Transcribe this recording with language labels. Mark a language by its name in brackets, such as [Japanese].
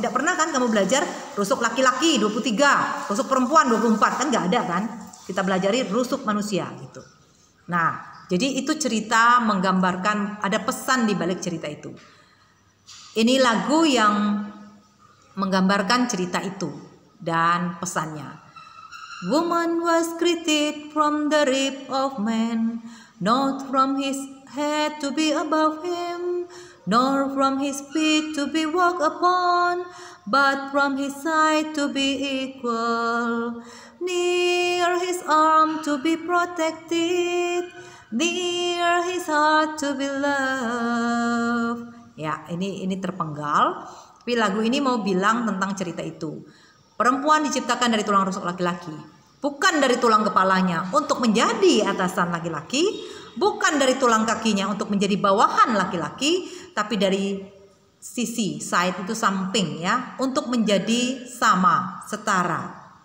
[Indonesian] Tidak pernah kan kamu belajar rusuk laki-laki 23, rusuk perempuan 24, kan nggak ada kan? Kita belajari rusuk manusia gitu. Nah, jadi itu cerita menggambarkan, ada pesan di balik cerita itu. Ini lagu yang menggambarkan cerita itu dan pesannya. [English] Woman was created from the rib of man, not from his head to be above him, nor from his feet to be walked upon, but from his side to be equal, near his arm to be protected, near his heart to be loved. [Indonesian] Ya, ini terpenggal. Tapi lagu ini mau bilang tentang cerita itu. Perempuan diciptakan dari tulang rusuk laki-laki. bukan dari tulang kepalanya untuk menjadi atasan laki-laki, bukan dari tulang kakinya untuk menjadi bawahan laki-laki, tapi dari sisi, side itu samping ya, untuk menjadi sama, setara.